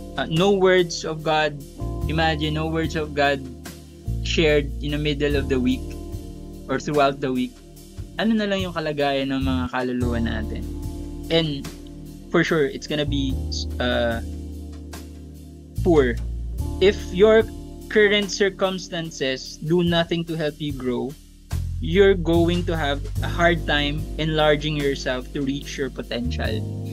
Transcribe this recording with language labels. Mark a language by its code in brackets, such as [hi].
[en] No words of God, imagine no words of God shared in the middle of the week or throughout the week. [tl] Ano na lang yung kalagayan ng mga kaluluwa natin? [en] And for sure, it's gonna be poor. If your current circumstances do nothing to help you grow, you're going to have a hard time enlarging yourself to reach your potential.